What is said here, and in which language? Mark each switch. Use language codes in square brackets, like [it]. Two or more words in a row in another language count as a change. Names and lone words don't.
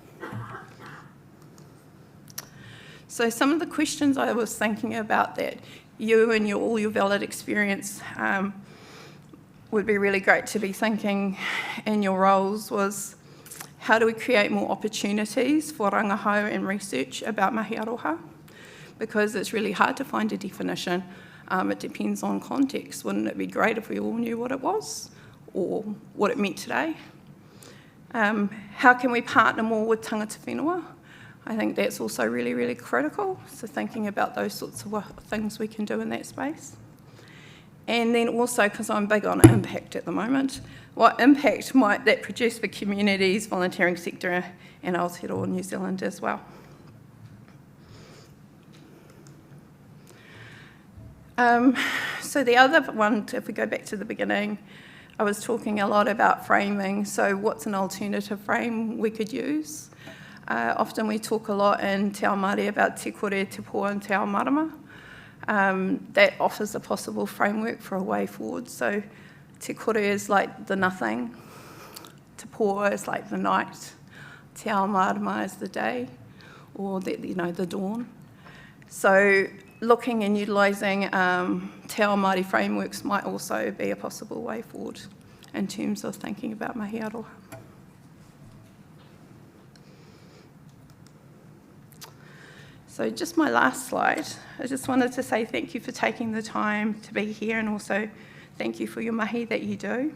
[en] So some of the questions I was thinking about that you and all your valid experience would be really great to be thinking in your roles was, how do we create more opportunities for rangahau and research about [mi] Mahi Aroha? [en] Because it's really hard to find a definition. It depends on context. Wouldn't it be great if we all knew what it was or what it meant today? How can we partner more with [mi] tangata whenua? [en] I think that's also really, really critical. So thinking about those sorts of things we can do in that space. And then also, because I'm big on impact at the moment, what impact might that produce for communities, volunteering sector and Aotearoa New Zealand as well? So the other one, if we go back to the beginning, I was talking a lot about framing. So what's an alternative frame we could use? Often we talk a lot in [mi] Te Ao Māori [en] about [mi] te kore, te pō [en] and [mi] te ao marama. [en] That offers a possible framework for a way forward. So [mi] te kore [en] is like the nothing, [mi] te pō [en] is like the night, [mi] te ao marama [en] is the day, or the dawn. So looking and utilising [mi] te ao Māori [en] frameworks might also be a possible way forward in terms of thinking about [mi] Mahi Aroha. [en] So just my last slide, I just wanted to say thank you for taking the time to be here and also thank you for your mahi that you do.